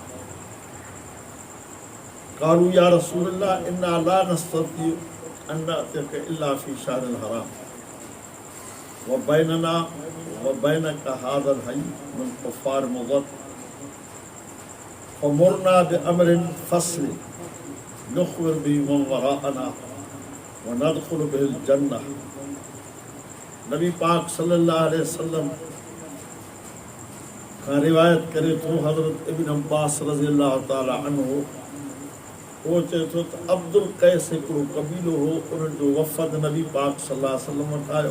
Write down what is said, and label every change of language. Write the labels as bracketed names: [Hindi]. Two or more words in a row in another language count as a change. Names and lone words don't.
[Arabic] قالوا يا رسول الله إنا لا نستطيع أن نأتيك إلا في شهر الحرام وبيننا وبينك هذا الحي من كفار مضر، فمرنا بأمر فصل نخبر به من وراءنا وندخل به الجنة. [Sindhi] नबी पाक [Arabic] صلى الله عليه وسلم [Sindhi] खां रिवायत करे थो हज़रत इब्न अब्बास [Arabic] رضي الله تعالى عنه, [Sindhi] उहो चए थो त अब्दुल कैस हिकिड़ो कबीलो हो, उन्हनि जो वफ़द नबी पाक [Arabic] صلى الله عليه وسلم [Sindhi] वटि आयो।